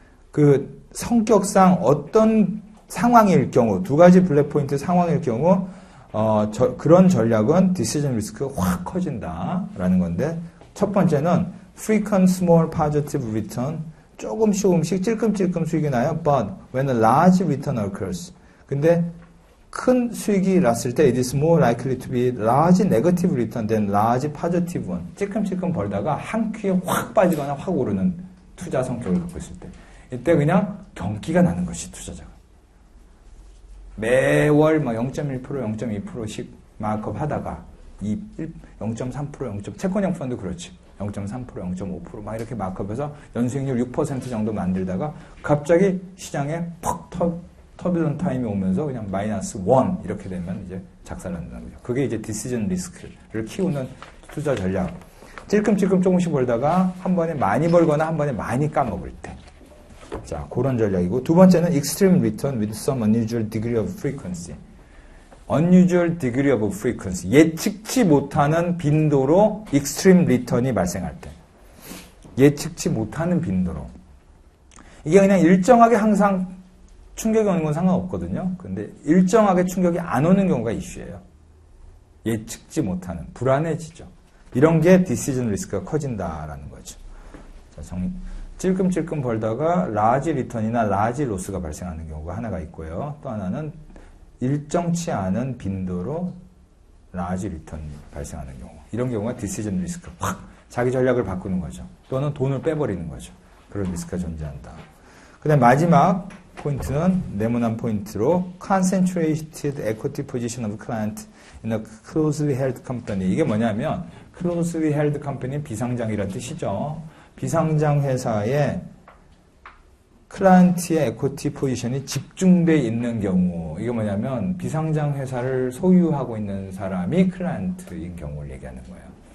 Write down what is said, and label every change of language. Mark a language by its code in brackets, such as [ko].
[ko] 그 성격상 어떤 상황일 경우 두 가지 블랙 포인트 상황일 경우 그런 전략은 decision risk가 확 커진다라는 건데 첫 번째는 [en] frequent small positive return [ko] 조금씩 찔끔찔끔 수익이 나요. [en] But when a large return occurs. [ko] 근데 큰 수익이 났을 때 [en] it is more likely to be large negative return than large positive one. [ko] 찔끔찔끔 벌다가 한 큐에 확 빠지거나 확 오르는 투자 성격을 갖고 있을 때 이때 그냥 경기가 나는 것이 투자자가. 매월 0.1%, 0.2%씩 마크업 하다가 0.3%, 채권형 펀드 그렇지. 0.3%, 0.5% 막 이렇게 마크업해서 연수익률 6% 정도 만들다가 갑자기 시장에 퍽 터뷸런 타임이 오면서 그냥 마이너스 1 이렇게 되면 이제 작살난다는 거죠. 그게 이제 디시전 리스크를 키우는 투자 전략. 찔끔찔끔 조금씩 벌다가 한 번에 많이 벌거나 한 번에 많이 까먹을 때. 자, 그런 전략이고 두 번째는 [en] extreme return with some unusual degree of frequency. unusual degree of frequency. [ko] 예측치 못하는 빈도로 extreme return이 발생할 때. 예측치 못하는 빈도로. 이게 그냥 일정하게 항상 충격이 오는 건 상관없거든요. 근데 일정하게 충격이 안 오는 경우가 이슈예요. 예측지 못하는, 불안해지죠. 이런 게 디시전 리스크가 커진다라는 거죠. 자, 찔끔찔끔 벌다가 라지 리턴이나 라지 로스가 발생하는 경우가 하나가 있고요. 또 하나는 일정치 않은 빈도로 라지 리턴이 발생하는 경우. 이런 경우가 디시전 리스크가 확 자기 전략을 바꾸는 거죠. 또는 돈을 빼버리는 거죠. 그런 리스크가 존재한다. 그 다음 마지막 포인트는 네모난 포인트로 [en] concentrated equity position of client in a closely held company. [ko] 이게 뭐냐면 closely held company는 비상장이라는 뜻이죠. 비상장 회사에 클라이언트의 에코티 포지션이 집중되어 있는 경우, 이게 뭐냐면 비상장 회사를 소유하고 있는 사람이 클라이언트인 경우를 얘기하는 거예요.